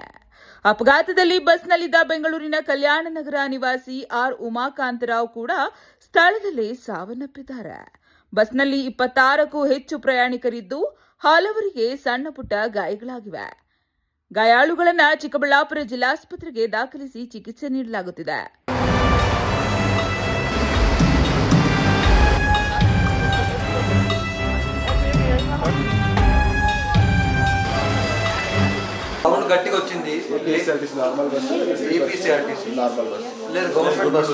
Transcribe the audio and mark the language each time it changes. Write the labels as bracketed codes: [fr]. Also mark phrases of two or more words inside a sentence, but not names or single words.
[kn] ಅಪಘಾತದಲ್ಲಿ ಬಸ್ನಲ್ಲಿದ್ದ ಬೆಂಗಳೂರಿನ ಕಲ್ಯಾಣ ನಗರ ನಿವಾಸಿ ಆರ್ ಉಮಾಕಾಂತರಾವ್ ಕೂಡ ಸ್ಥಳದಲ್ಲೇ ಸಾವನ್ನಪ್ಪಿದ್ದಾರೆ. ಬಸ್ನಲ್ಲಿ 26ಕ್ಕೂ ಹೆಚ್ಚು ಪ್ರಯಾಣಿಕರಿದ್ದು, ಹಲವರಿಗೆ ಸಣ್ಣ ಪುಟ್ಟ ಗಾಯಗಳಾಗಿವೆ. ಗಾಯಾಳುಗಳನ್ನು ಚಿಕ್ಕಬಳ್ಳಾಪುರ ಜಿಲ್ಲಾಸ್ಪತ್ರೆಗೆ ದಾಖಲಿಸಿ ಚಿಕಿತ್ಸೆ ನೀಡಲಾಗುತ್ತಿದೆ. [te] గట్టిగా వచ్చింది. ఏపీఎస్ఆర్టీసీ [en] normal bus, [te] ఏపీఎస్ఆర్టీసీ [en] normal bus [te] లేదు, [en] government bus.